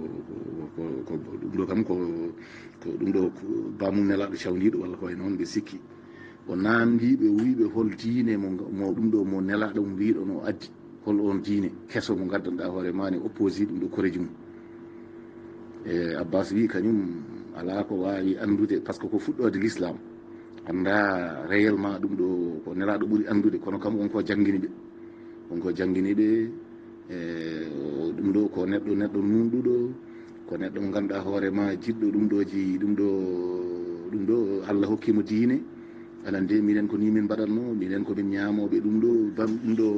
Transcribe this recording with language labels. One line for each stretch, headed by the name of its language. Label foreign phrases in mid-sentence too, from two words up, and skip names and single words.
Fula: ɗum ɗo kam ko ɗum ɗo bamum nelaɗo cawdiɗo walla koye noon ɓe sikki o namdiɓe wiɓe hol diine mo ɗum ɗo mo nelaɗo mo mbiɗo no addi hol on diine keso mo gaddanɗa hoore ma ne opposé ɗum ɗo koreji mum e abbas wi kañum ala ko wawi andude
French: par ce que
Fula: ko fuɗɗode l'islam anda réellement ɗum ɗo ko nelaɗo ɓuuri andude kono kam wonko jangguiniɓe ɗum ɗo ko neɗɗo nunɗuɗo ko neɗɗo mo ganduɗa hoore ma jiɗɗo ɗum ɗo Allah hokkimo diine aɗa nde minen ko ni min mbaɗatno minen komin ñamoɓe ɗum ɗo